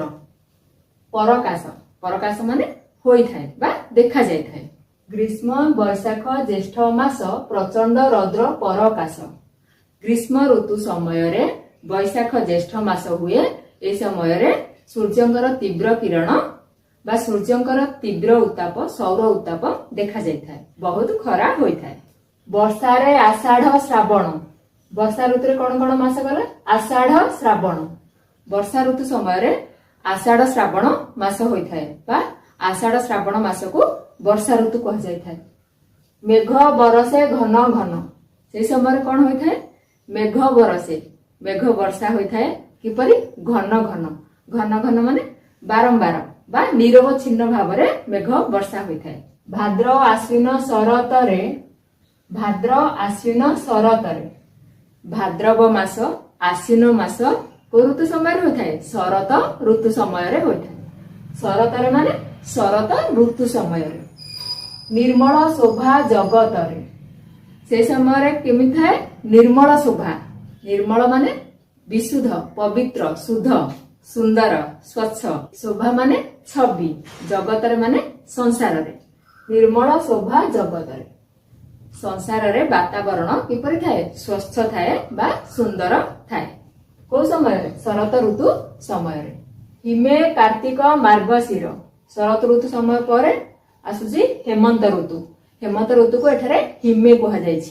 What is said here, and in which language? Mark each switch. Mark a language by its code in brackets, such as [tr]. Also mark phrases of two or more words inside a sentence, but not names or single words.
[or] ପରକାଶ ପରକାଶ ମାନେ ହୋଇ ଥାଏ ବା ଦେଖା ଯାଇ ଥାଏ। ଗ୍ରୀଷ୍ମ ବୈଶାଖ ଜ୍ୟେଷ୍ଠ ମାସ ପ୍ରଚଣ୍ଡ ରୌଦ୍ର ପରକାଶ ଗ୍ରୀଷ୍ମ ଋତୁ ସମୟ ରେ ବୈଶାଖ ଜ୍ୟେଷ୍ଠ ମାସ ହୁଏ। ଏ ସମୟ ରେ ସୂର୍ଯ୍ୟଙ୍କର ତୀବ୍ର କିରଣ ବା ସୂର୍ଯ୍ୟଙ୍କର ତୀବ୍ର ଉତ୍ତାପ ସୌର ଉତ୍ତାପ ଦେଖା ଯାଇ ଥାଏ ବହୁତ ଖରା ହୋଇ ଥାଏ। ବର୍ଷା ରେ ଆଷାଢ଼ ଶ୍ରାବଣ ବର୍ଷା ଋତୁ ରେ କେଉଁ କେଉଁ ମାସ ଗଲା ଆଷାଢ଼ ଶ୍ରାବଣ ବର୍ଷା ଋତୁ ସମୟ ରେ ଆଷାଢ଼ ଶ୍ରାବଣ ମାସ ହୋଇ ଥାଏ ବା ଆଷାଢ଼ ଶ୍ରାବଣ ମାସ କୁ ବର୍ଷା ଋତୁ କୁହା ଯାଇ ଥାଏ। ମେଘ ବରଷେ ଘନ ଘନ ସେ ସମୟ କେଉଁ ହୋଇ ଥାଏ ମେଘ ବରଷେ ମେଘ ବର୍ଷା ହୋଇ ଥାଏ କିପରି ଘନ ଘନ ଘନ ଘନ ମାନେ ବାରମ୍ବାର ବା ନିରବଚ୍ଛିନ୍ନ ଭାବ ରେ ମେଘ ବର୍ଷା ହୋଇ ଥାଏ। ଭାଦ୍ର ଆଶ୍ୱିନ ଶରତରେ ଭାଦ୍ରବ ମାସ ଆଶ୍ୱିନ ମାସ କୁ ଋତୁ ସମୟ ହୋଇ ଥାଏ ଶରତ ଋତୁ ସମୟ ରେ ହୋଇ ଥାଏ। ଶରତ ରେ ମାନେ ଶରତ ଋତୁ ସମୟ ରେ ନିର୍ମଳ ଶୋଭା ଜଗତରେ ସେ ସମୟ ରେ କେମିତି ଥାଏ ନିର୍ମଳ ଶୋଭା ନିର୍ମଳ ମାନେ ବିଶୁଦ୍ଧ ପବିତ୍ର ଶୁଦ୍ଧ ସୁନ୍ଦର ସ୍ୱଚ୍ଛ ଶୋଭା ମାନେ ଛବି ଜଗତରେ ମାନେ ସଂସାର ରେ ନିର୍ମଳ ଶୋଭା ଜଗତରେ ସଂସାର ରେ ବାତାବରଣ କିପରି ଥାଏ ସ୍ୱଚ୍ଛ ଥାଏ ବା ସୁନ୍ଦର ଥାଏ। କୁ ସମୟ ରେ ଶରତ ଋତୁ ସମୟ ରେ ହିମେ କାର୍ତ୍ତିକ ମାର୍ଗଶିର ଶରତ ଋତୁ ସମୟ ପର ଆସୁଛି ହେମନ୍ତ ଋତୁ କୁ ଏଠାରେ ହିମେ କୁହା ଯାଉଛି।